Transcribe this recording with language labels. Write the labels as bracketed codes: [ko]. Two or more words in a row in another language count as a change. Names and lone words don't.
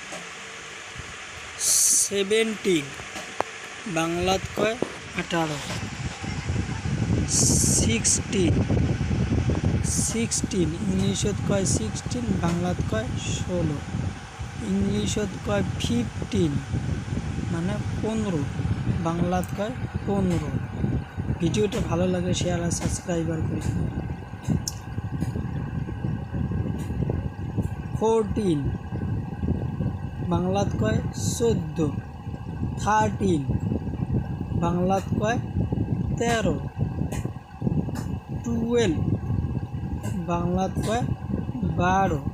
[as] 17 বাংলাত কয় 18। 16 ইংলিশত কয় 16 বাংলাত কয় 16। ইংলিশত কয় 15 মানে 15 বাংলাত কয় 15। [bn] ভিডিওটা ভালো লাগে শেয়ার আর সাবস্ক্রাইবার করে। [as] 14 বাংলাত কয় 14। 13 বাংলাত কয় 13। 12 বাংলাত কয় 12।